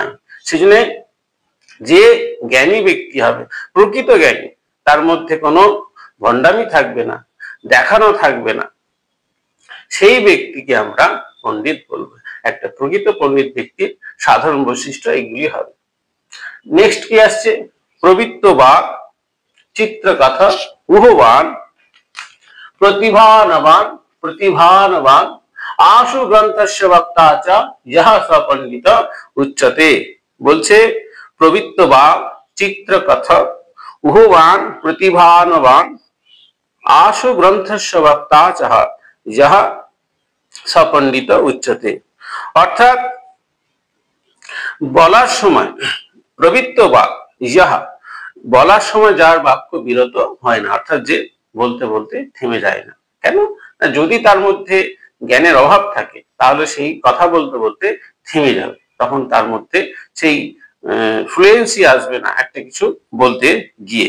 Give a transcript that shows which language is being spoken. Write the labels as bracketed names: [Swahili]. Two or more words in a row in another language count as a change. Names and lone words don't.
[Bangla] সেজন্য যে জ্ঞানী ব্যক্তি হবে, প্রকৃত জ্ঞানী, তার মধ্যে কোনো ভণ্ডামি থাকবে না, দেখানো থাকবে না, সেই ব্যক্তিকে আমরা পণ্ডিত বলবো। একটা প্রকৃত পণ্ডিত ব্যক্তির সাধারণ বৈশিষ্ট্য এগুলি হবে। নেক্সট কি আসছে? [Sanskrit] প্রবৃত্ত বা চিত্রকথা উহবান प्रतिभानवान प्रतिभानवान आशु ग्रंथस्य वक्ता च यह स पंडित उच्यते। বলছে প্রবৃত্ত বা চিত্রকথা উহবান প্রতিভানবান आशु ग्रंथस्य वक्ता च यह स पंडित उच्यते। [Bangla] অর্থাৎ বলার সময় প্রবৃত্ত বাক ইহা বলার সময় যার বাক্য বিরত হয় না, অর্থাৎ যে বলতে বলতে থেমে যায় না। কেন? যদি তার মধ্যে জ্ঞানের অভাব থাকে তাহলে সেই কথা বলতে বলতে থেমে যাবে, তখন তার মধ্যে সেই ফ্লুয়েন্সি আসবে না একটা কিছু বলতে গিয়ে।